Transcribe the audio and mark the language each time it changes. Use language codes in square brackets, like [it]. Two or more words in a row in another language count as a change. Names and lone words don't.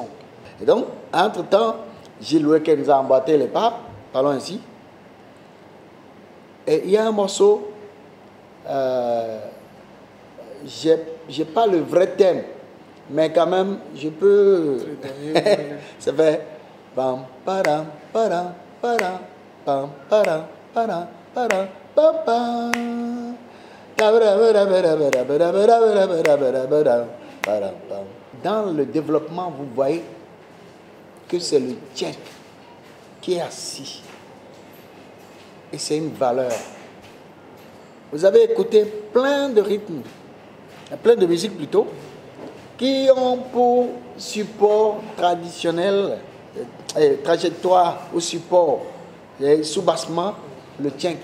[fr] Et donc, entre-temps, Gilles Oueke nous a emboîté les pas, parlons ainsi. Et il y a un morceau, j'ai pas le vrai thème, mais quand même, je peux... Ça fait... Pam, param, param, param, pam, param, param, param, pam, pam. Dans le développement, vous voyez que c'est le tchèque qui est assis. Et c'est une valeur. Vous avez écouté plein de rythmes, plein de musiques plutôt, qui ont pour support traditionnel, trajectoire ou support, sous-bassement, le tchèque.